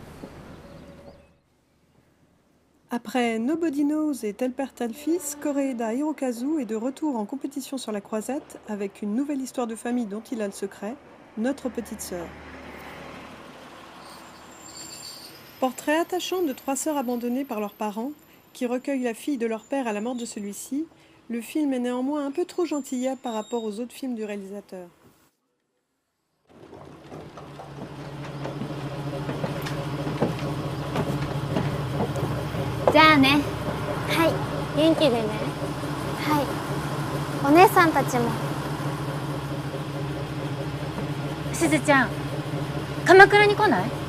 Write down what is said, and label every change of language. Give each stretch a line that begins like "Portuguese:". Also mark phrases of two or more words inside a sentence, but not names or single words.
French: Après Nobody Knows et Tel Père Tel Fils, Koreeda Hirokazu est de retour en compétition sur la croisette avec une nouvelle histoire de famille dont il a le secret, Notre petite sœur. Portrait attachant de 3 sœurs abandonnées par leurs parents, qui recueillent la fille de leur père à la mort de celui-ci, le film est néanmoins un peu trop gentillet par rapport aux autres films du réalisateur.
Japanese: Jaあね。はい、元気でね。はい。お姉さんたちも。すずちゃん、鎌倉に来ない？